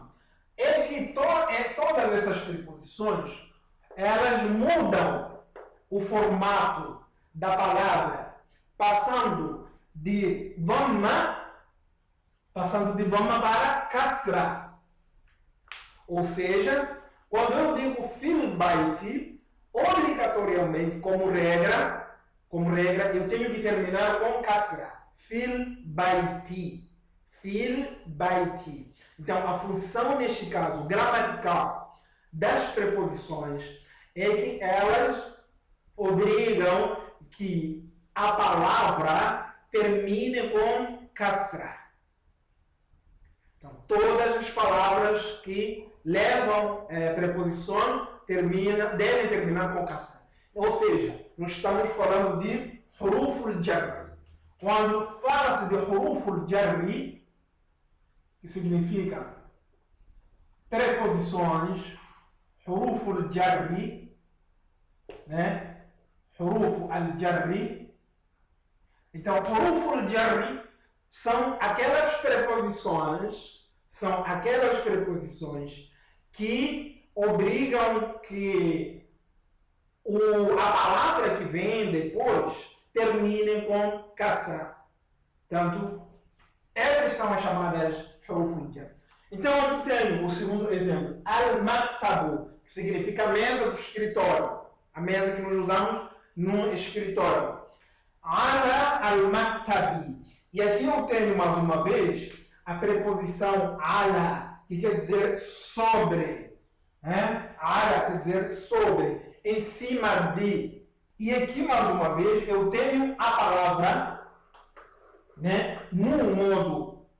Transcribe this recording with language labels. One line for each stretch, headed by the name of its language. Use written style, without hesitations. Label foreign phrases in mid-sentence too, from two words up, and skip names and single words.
Portuguese: É que todas essas preposições, elas mudam o formato da palavra, passando de dhamma para kasra. Ou seja, quando eu digo
Arabic: في البيت,
Portuguese: obrigatoriamente, como regra, eu tenho que terminar com kasra.
Arabic: في البيت. في البيت.
Portuguese: Então, a função, neste caso, gramatical das preposições é que elas obrigam que a palavra termine com kasra. Então, todas as palavras que levam preposição devem terminar com kasra. Ou seja, nós estamos falando de
Arabic: حروف الجر.
Portuguese: Quando fala-se de
Arabic: حروف الجر,
Portuguese: que significa preposições,
Arabic: حروف الجر, né? حروف الجر.
Portuguese: Então,
Arabic: حروف الجر
Portuguese: são aquelas preposições que obrigam que a palavra que vem depois termine com kasra. Portanto, essas são as chamadas
Arabic: حروف الجر.
Portuguese: Então, aqui tenho o segundo exemplo, al-maktabu, que significa mesa do escritório, a mesa que nós usamos no escritório.
Arabic: على المكتب.
Portuguese: E aqui eu tenho mais uma vez a preposição ala, que quer dizer sobre. Né? Ala quer dizer sobre, em cima de. E aqui mais uma vez eu tenho a palavra, né, no modo